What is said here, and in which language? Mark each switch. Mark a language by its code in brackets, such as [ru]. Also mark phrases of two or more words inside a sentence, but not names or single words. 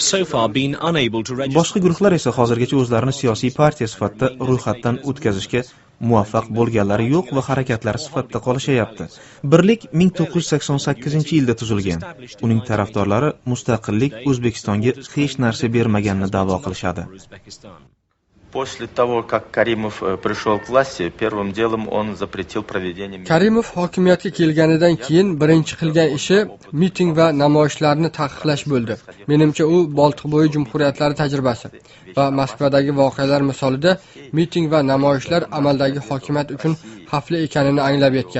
[uz] Boshqa guruhlar esa hozirgacha o'zlarini siyosiy partiya sifatida ro'yxatdan o'tkazishga muvaffaq bo'lganlari yo'q va harakatlari sifatida qolishayapti. Birlik 1988-yilda tuzilgan. Uning tarafdorlari mustaqillik O'zbekistonga hech narsa bermaganini da'vo qilishadi. [ru] После того, как Karimov пришел к власти, первым делом он запретил проведение... [uz] Karimov hokimiyatga kelganidan keyin birinchi qilgan ishi miting va namoyishlarni taqiqlash bo'ldi. Menimcha u Boltiqbo'yi jumhuriyatlari tajribasi va Moskvadagi voqealar misolida miting va namoyishlar amaldagi hokimiyat uchun xavfli ekanini anglab yetgan.